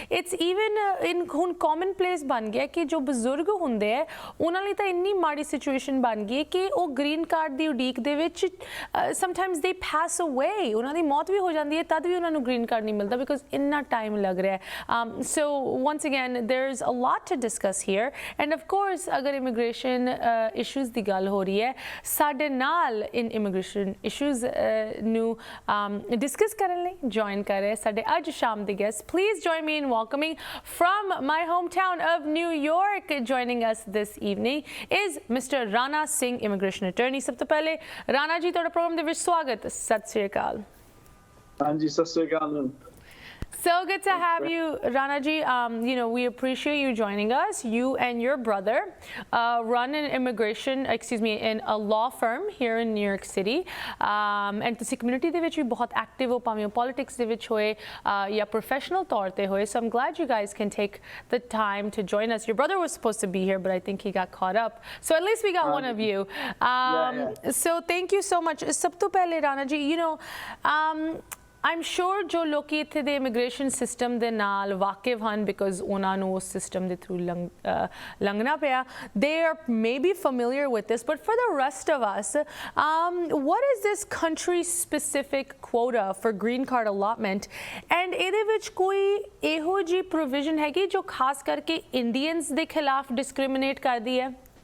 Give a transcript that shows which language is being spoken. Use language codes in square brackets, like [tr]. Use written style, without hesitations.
[pa] It's even ਇਨ ਹੁਣ common place ਬਣ ਗਿਆ ਕਿ ਜੋ ਬਜ਼ੁਰਗ ਹੁੰਦੇ ਹੈ ਉਹਨਾਂ ਲਈ ਤਾਂ ਇੰਨੀ ਮਾੜੀ ਸਿਚੁਏਸ਼ਨ ਬਣ ਗਈ ਹੈ ਕਿ ਉਹ ਗ੍ਰੀਨ ਕਾਰਡ ਦੀ ਉਡੀਕ ਦੇ ਵਿੱਚ [en] sometimes they pass away, [pa] ਉਹਨਾਂ ਦੀ ਮੌਤ ਵੀ ਹੋ ਜਾਂਦੀ ਹੈ, ਤਦ ਵੀ ਉਹਨਾਂ ਨੂੰ ਗ੍ਰੀਨ ਕਾਰਡ ਨਹੀਂ ਮਿਲਦਾ ਬਿਕਾਜ਼ ਇੰਨਾ ਟਾਈਮ ਲੱਗ ਰਿਹਾ ਹੈ। [en] so once again there's a lot to discuss here, and of course agar immigration issues [pa] ਦੀ ਗੱਲ ਹੋ ਰਹੀ ਹੈ, ਸਾਡੇ ਨਾਲ [en] in immigration issues ਨੂੰ discuss ਕਰਨ ਲਈ join ਕਰ ਰਹੇ [pa] ਸਾਡੇ ਅੱਜ ਸ਼ਾਮ ਦੇ [en] guest। Please join me in welcoming from my hometown of New York, joining us this evening is Mr. Rana Singh, immigration attorney। [pa] ਸਭ ਤੋਂ ਪਹਿਲੇ ਰਾਣਾ ਜੀ ਤੁਹਾਡਾ ਪ੍ਰੋਗਰਾਮ ਦੇ ਵਿੱਚ ਸਵਾਗਤ। ਸਤਿ ਸ਼੍ਰੀ ਅਕਾਲ। ਹਾਂਜੀ ਸਤਿ ਸ਼੍ਰੀ ਅਕਾਲ। [en] So good to have you, Rana ji. You know, we appreciate you joining us. You and your brother run an in a law firm here in New York City. [pa] And ਤੁਸੀਂ community ਦੇ ਵਿੱਚ ਵੀ ਬਹੁਤ active ਹੋ, ਭਾਵੇਂ politics ਦੇ ਵਿੱਚ ਹੋਏ ਜਾਂ professional ਤੌਰ ਤੇ ਹੋਏ. [en] So I'm glad you guys can take the time to join us. Your brother was supposed to be here, but I think he got caught up. So at least we got one of you. So thank you so much. [pa] ਸਭ ਤੋਂ ਪਹਿਲੇ [en] Rana ji, you know, I'm sure [pa] ਜੋ ਲੋਕੀ ਇੱਥੇ ਦੇ immigration system ਦੇ ਨਾਲ ਵਾਕਿਫ ਹਨ [en] because [pa] ਉਹਨਾਂ ਨੂੰ ਉਸ ਸਿਸਟਮ ਦੇ ਥਰੂ ਲੰਘਣਾ ਪਿਆ, [en] they are maybe familiar with this, but for the rest of us, what is this country specific quota for green card allotment, and [pa] ਇਹਦੇ ਵਿੱਚ ਕੋਈ ਇਹੋ ਜਿਹੀ provision ਹੈਗੀ ਜੋ ਖਾਸ ਕਰਕੇ ਇੰਡੀਅਨਸ ਦੇ ਖਿਲਾਫ [en] discriminate ਕਰਦੀ ਹੈ?